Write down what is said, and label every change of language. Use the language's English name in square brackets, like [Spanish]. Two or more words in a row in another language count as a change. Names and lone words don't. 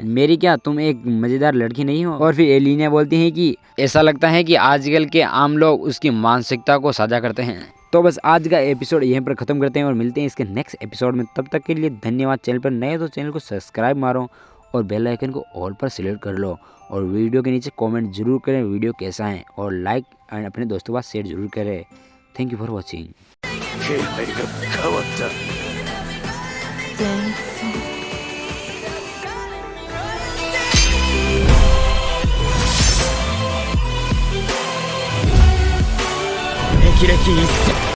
[Hindi] मेरी क्या तुम एक मजेदार लड़की नहीं हो? और फिर एलिना बोलती है कि ऐसा लगता है कि आजकल के आम लोग उसकी मानसिकता को साझा करते हैं। तो बस आज का एपिसोड यहीं पर ख़त्म करते हैं और मिलते हैं इसके [English] next episode [Hindi] में। तब तक के लिए धन्यवाद। चैनल पर नए तो चैनल को सब्सक्राइब मारो और [English] bell icon [Hindi] को ऑल पर सिलेक्ट कर लो और वीडियो के नीचे कमेंट जरूर करें वीडियो कैसा है और [English] like and [Hindi] अपने दोस्तों के साथ शेयर जरूर करें। [English] Thank you for watching. [Japanese] 気配が変わった。前奏霹靂一閃。